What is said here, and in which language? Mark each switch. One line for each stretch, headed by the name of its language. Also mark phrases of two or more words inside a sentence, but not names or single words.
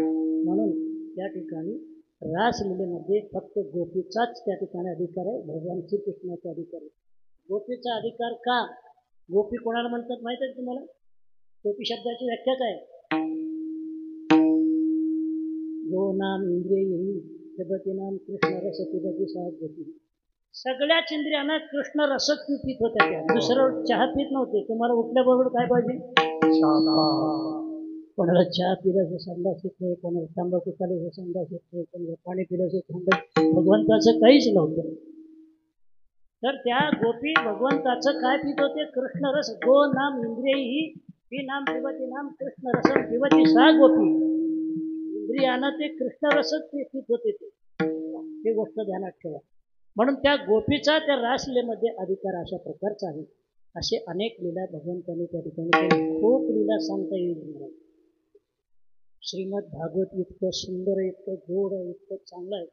Marathi: म्हणून त्या ठिकाणी रासलीलेमध्ये फक्त गोपीचाच त्या ठिकाणी अधिकार आहे, भगवान श्रीकृष्णाचा अधिकार आहे. गोपीचा अधिकार का? गोपी कोणाला म्हणतात माहिती आहे तुम्हाला? गोपी शब्दाची व्याख्या काय?
Sanskrit: गो नाम इंद्रिय जगती नाम कृष्ण रस पिबती सात गोपी.
Marathi: सगळ्याच इंद्रियांना कृष्ण रसच पित होत्या त्या, दुसरं चहा पित नव्हते. तुम्हाला उठल्याबरोबर काय पाहिजे? कोणाला चहा पिल्याचं संडास येत नाही, कोणाला तंबाखू खाल्याचं संडास येत नाही, कोणाला पाणी पिल्याचं संडास. भगवंताचं काहीच नव्हतं. तर त्या गोपी भगवंताचं काय पित होते? कृष्ण रस.
Sanskrit: गो नाम इंद्रियही ही नाम पिबती नाम कृष्ण रस पिबती सा गोपी.
Marathi: इंद्रियानं ते कृष्ण रसच पित होते ते गोष्ट ध्यानात ठेवा. म्हणून त्या गोपीचा त्या रासलीलेमध्ये अधिकार अशा प्रकारचा आहे. असे अनेक लीला भगवंतांनी त्या ठिकाणी केली. खूप लीला सांगता येईल. श्रीमद भागवत इतकं सुंदर आहे, इतकं गोड आहे, इतकं चांगलं आहे.